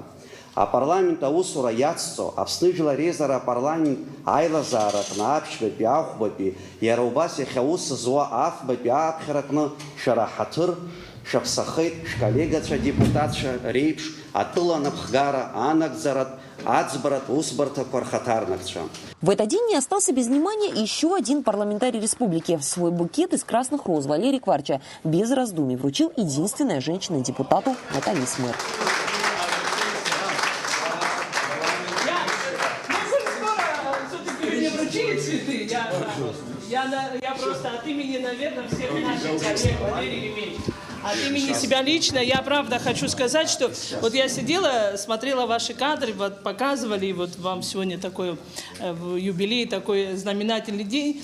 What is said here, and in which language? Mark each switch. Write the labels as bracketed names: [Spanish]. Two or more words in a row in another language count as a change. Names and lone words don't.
[Abkhazian] Апарламент аусура иацҵо Аԥсны Жәлар Реизара апарламент аилазаараҟны аԥшьбатәи ахәбатәи иара убас иахьа аус зуа афбатәи ааԥхьараҟны шәара ҳаҭыр шәаԥсахеит шәколлегацәа депутатцәа реиԥш атәыла напхгара, анагӡаратә, аӡбаратә усбарҭақәа рхаҭарнакцәа. [Russian] В этот день не остался без внимания еще один парламентарий республики. Свой букет из красных роз Валерий Кварча без раздумий вручил единственная женщина-депутату Наталье Смыр. Я просто от имени, наверное, всех наших коллег, Валерий Еремеевич, от имени себя лично, я правда хочу сказать, что вот я сидела, смотрела ваши кадры, вот показывали, и вот вам сегодня такой юбилей, такой знаменательный день.